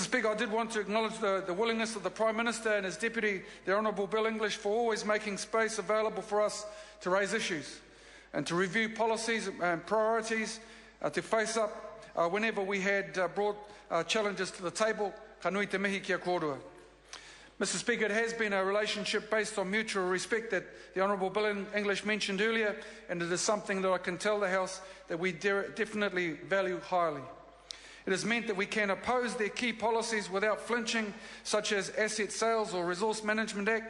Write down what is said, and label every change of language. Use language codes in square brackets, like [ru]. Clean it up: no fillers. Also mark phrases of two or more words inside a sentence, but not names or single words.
[en] Speaker, I did want to acknowledge the willingness of the Prime Minister and his Deputy, the Honourable Bill English, for always making space available for us to raise issues and to review policies and priorities, to face up whenever we had brought challenges to the table. [mi] Ka nui te mihi kia kōrua. [en] Mr. Speaker, it has been a relationship based on mutual respect that the Honourable Bill English mentioned earlier, and it is something that I can tell the House that we definitely value highly. It has meant that we can oppose their key policies without flinching, such as Asset Sales or Resource Management Act.